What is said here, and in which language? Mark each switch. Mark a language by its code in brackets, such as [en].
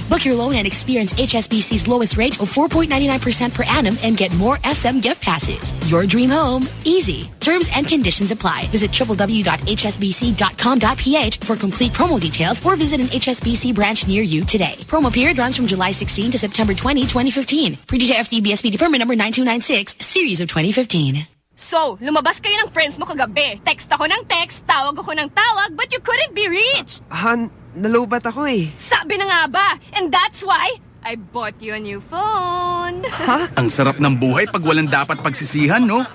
[en] Book your loan and experience HSBC's lowest rate of 4.99% per annum and get more SM gift passes. Your dream home. Easy. Terms and conditions apply. Visit www.hsbc.com.ph for complete promo details or visit an HSBC branch near you today. Promo period runs from July 16 to September 20, 2015. Pre-DJ FTB SPD permit number 9296, series of 2015. [tl] So, lumabas kayo ng friends mo kagabi. Text ako ng text, tawag ako ng tawag, [en] but you couldn't be reached. [tl] Han, nalubat ako eh. Sabi na nga ba, [en] and that's why I bought you a new phone. Ha? [tl] Ang sarap ng buhay pag walang dapat pagsisihan, no?